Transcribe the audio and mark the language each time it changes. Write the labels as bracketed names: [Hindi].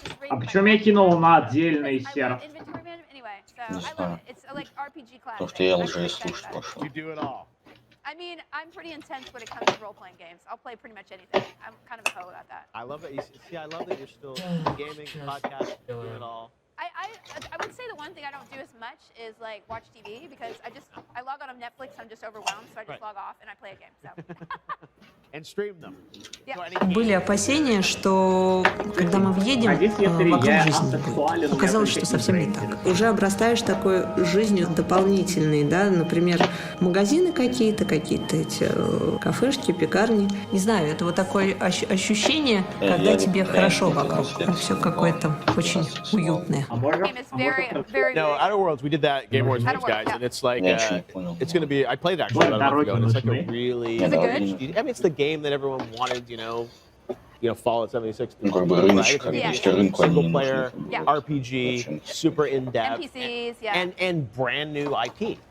[Russian] А почему я кинул на отдельный серф? Не знаю. Потому что я лжец слушать пошел. [English] I mean, I'm pretty intense when it comes to role-playing games. I'll play pretty much anything. I'm kind of a hoe about that. I love that. See, I love that you're still gaming, podcast, doing it all. I would say the one thing I don't do as much is like watch TV because I log on Netflix. I'm just overwhelmed, so I just log off and I play a game. So. And stream them. [Russian] Были опасения, что когда мы въедем, вокруг жизни не будет. Оказалось, что совсем не так. Уже обрастаешь такой жизнью дополнительной, да, например, магазины какие-то эти кафешки, пекарни. Не знаю, это вот такое ощущение, когда тебе хорошо вокруг. Все какое-то очень уютное. [English] No, Outer Worlds, we did that Game Awards with these guys, and it's like, it's going to be, I played it actually about a month ago, and it's like a really, I mean, it's the game that everyone wanted, you know, Fallout 76. Single player, RPG, super in-depth, and brand new IP.